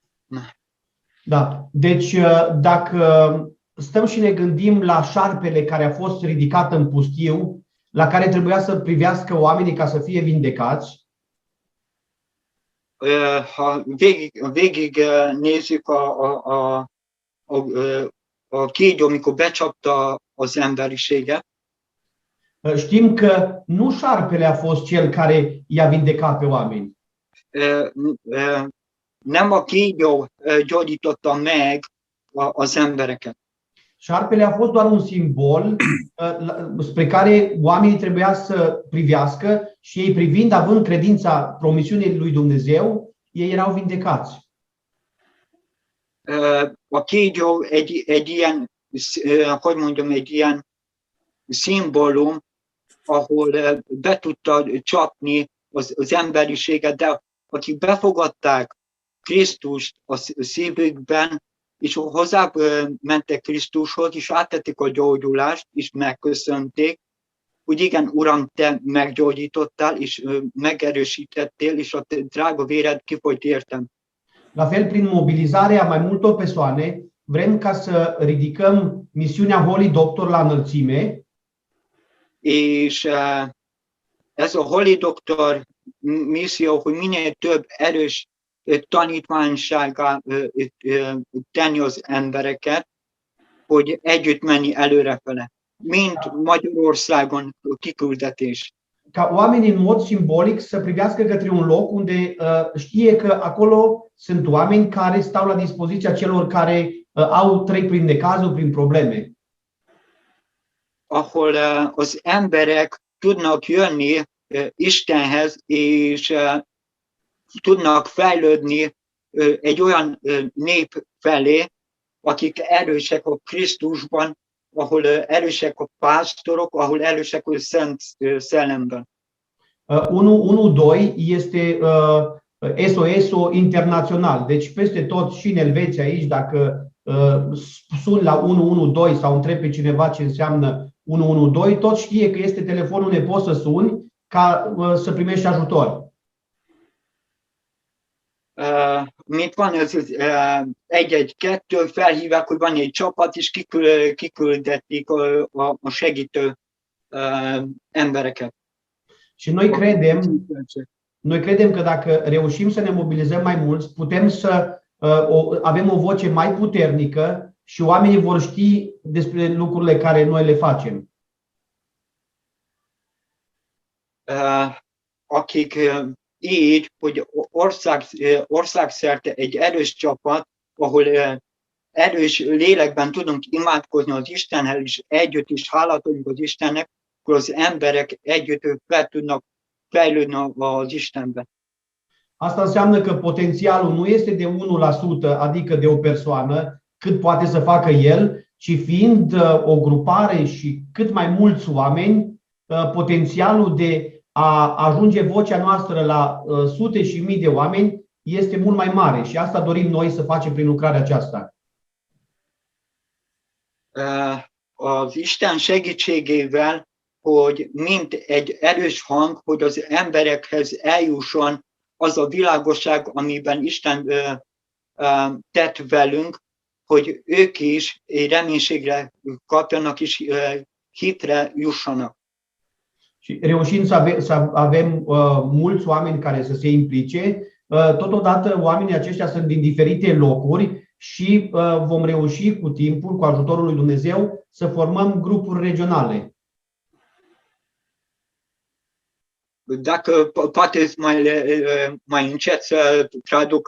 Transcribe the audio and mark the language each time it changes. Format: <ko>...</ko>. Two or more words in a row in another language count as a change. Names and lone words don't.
<ro>Da. Deci, dacă stăm și ne gândim la șarpele care a fost ridicat în pustiu, la care trebuia să privească oamenii ca să fie vindecați,</ro> <hu>Ha végig nézzük a kígyó, amikor becsapta az emberiséget,</hu> <ro>știm că nu șarpele a fost cel care i-a vindecat pe oameni.</ro> <hu>nem a kígyó gyógyította meg az embereket.</hu> <ro>Șarpele a fost doar un simbol spre care oamenii trebuia să privească și ei privind, având credința promisiunii lui Dumnezeu, ei erau vindecați.</ro> <hu>A kígyó egy ilyen, hogy mondjam, egy ilyen szimbólum, ahol be tudta csapni az emberiséget, de akik befogadták Krisztust a szívükben, és hozzá mentek Krisztushoz, és áttették a gyógyulást, és megköszönték, hogy igen, Uram, te meggyógyítottál, és megerősítettél, és a drága véred kifolyt értem.</hu> <ro>La fel, prin mobilizarea mai multor persoane, vrem ca să ridicăm misiunea Holy Doctor la înălțime.</ro> <hu>És ez a Holy Doctor misszió, hogy minél több erős tanítványságá tenni az embereket, hogy együtt menni előrefele, mint Magyarországon kiküldetés.</hu> <ro>Ca oamenii în mod simbolic să privească către un loc unde știe că acolo sunt oameni care stau la dispoziția celor care trec prin necazuri, prin probleme.</ro> <hu>Ahol az emberek tudnak jönni Istenhez, és tudnak fejlődni egy olyan nép felé, akik erősek a Krisztusban, ahol erősek a pásztorok, ahol erősek a Szent Szellemben.</hu> <ro>112 este SOS internațional. Deci peste tot și în Elveția aici, dacă suni la 112 sau întrebi pe cineva ce înseamnă 112, tot știe că este telefonul unde poți să suni ca să primești ajutor.</ro> <hu>Mint van ez 112, felhívják, hogy van egy csapat, és kiküldetik a segítő embereket.</hu> <ro>Și noi credem că dacă reușim să ne mobilizăm mai mulți, putem să avem o voce mai puternică și oamenii vor ști despre lucrurile care noi le facem.</ro> <hu>Akik így, hogy országszerte egy erős csapat, ahol erős lélekben tudunk imádkozni az Istenhez, és együtt is hálát adjunk az Istennek, akkor az emberek együtt fel tudnak fejlődni az Istenbe.</hu> <ro>Asta înseamnă că potențialul nu este de 1%, adică de o persoană, cât poate să facă el, ci fiind o grupare și cât mai mulți oameni, potențialul de a ajunge vocea noastră la sute și mii de oameni este mult mai mare și asta dorim noi să facem prin lucrarea aceasta.</ro> <hu>Az Isten segítségével, hogy mint egy erős hang, hogy az emberekhez eljusson az a világosság, amiben Isten tett velünk, hogy ők is reménységre kapjanak és hitre jussanak.</hu> <ro>Și reușind să avem mulți oameni care să se implice, totodată oamenii aceștia sunt din diferite locuri și vom reuși cu timpul, cu ajutorul lui Dumnezeu, să formăm grupuri regionale. Dacă poate mai încet să traduc.</ro>